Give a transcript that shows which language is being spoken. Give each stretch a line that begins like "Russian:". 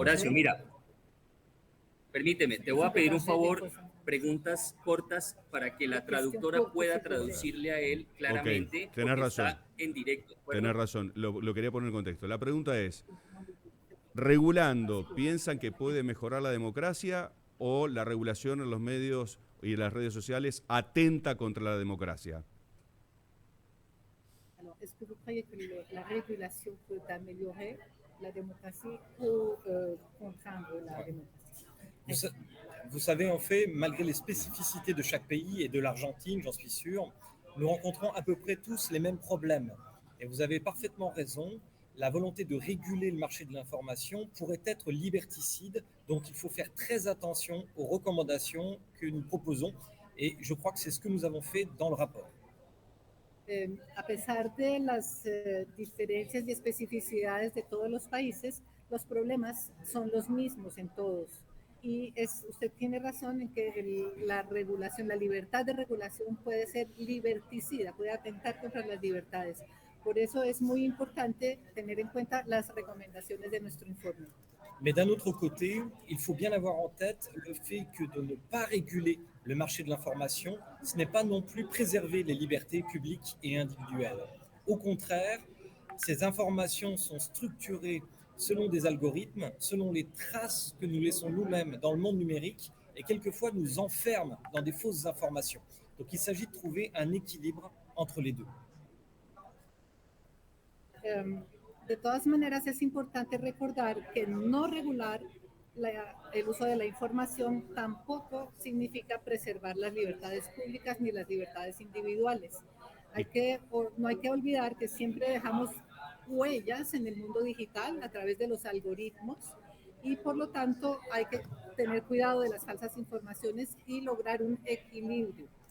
Spanish: Horacio, mira, permíteme, te voy a pedir un favor, preguntas cortas para que la traductora pueda traducirle a él claramente, Okay, tenés razón. Está en directo. Tenés razón, lo quería poner en contexto. La pregunta es, regulando, ¿piensan que puede mejorar la democracia o la regulación en los medios y las redes sociales atenta contra la democracia?
French: Alors, est-ce que vous croyez que la régulation peut améliorer la démocratie ou contraindre la démocratie? Vous savez, en fait, malgré les spécificités de chaque pays et de l'Argentine, j'en suis sûr, nous rencontrons à peu près tous les mêmes problèmes. Et vous avez parfaitement raison, la volonté de réguler le marché de l'information pourrait être liberticide, donc il faut faire très attention aux recommandations que nous proposons, et je crois que c'est ce que nous avons fait dans le rapport.
Spanish: A pesar de las diferencias y especificidades de todos los países, los problemas son los mismos en todos. Y usted tiene razón en que la regulación, la libertad de regulación puede ser liberticida, puede atentar contra las libertades. Por eso es muy importante tener en cuenta las recomendaciones de nuestro informe.
French: Mais d'un autre côté, il faut bien avoir en tête le fait que de ne pas réguler le marché de l'information, ce n'est pas non plus préserver les libertés publiques et individuelles. Au contraire, ces informations sont structurées selon des algorithmes, selon les traces que nous laissons nous-mêmes dans le monde numérique et quelquefois nous enferment dans des fausses informations. Donc il s'agit de trouver un équilibre entre les deux.
Spanish: De todas maneras, es importante recordar que no regular el uso de la información tampoco significa preservar las libertades públicas ni las libertades individuales. No hay que olvidar que siempre dejamos huellas en el mundo digital a través de los algoritmos y por lo tanto hay que tener cuidado de las falsas informaciones y lograr un equilibrio.